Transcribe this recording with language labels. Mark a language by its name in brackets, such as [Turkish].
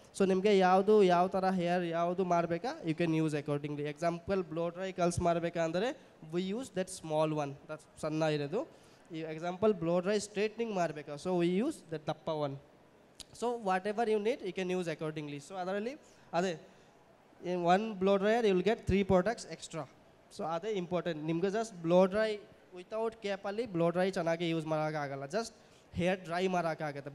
[Kannada] So ನಿಮಗೆ ಯಾವ ಥರ ಹೇರ್ ಯಾವುದು ಮಾಡಬೇಕಾ, [English] You can use accordingly. [Kannada] Example, blow dry ಕಲ್ಸ್ ಮಾಡಬೇಕಾ ಅಂದರೆ [English] we use that small one, [Kannada] that ಸಣ್ಣ ಇರೋದು. ಈ ಎಕ್ಸಾಂಪಲ್ ಬ್ಲೋ ಡ್ರೈ ಸ್ಟ್ರೇಟ್ನಿಂಗ್ ಮಾಡಬೇಕಾ, ಸೊ ವಿ ಯೂಸ್ ದಟ್ ದಪ್ಪ one. [English] So whatever you need you can use accordingly. [Kannada] So ಅದರಲ್ಲಿ ಅದೇ [English] in one blow dryer you will get 3 products extra. [Kannada] So ಅದೇ important. ನಿಮಗೆ just blow dry without ಕ್ಯಾಪಲ್ಲಿ blow dry ಚೆನ್ನಾಗಿ use ಮಾಡೋಕ್ಕಾಗಲ್ಲ, just hair dry ಮಾಡೋಕ್ಕಾಗುತ್ತೆ.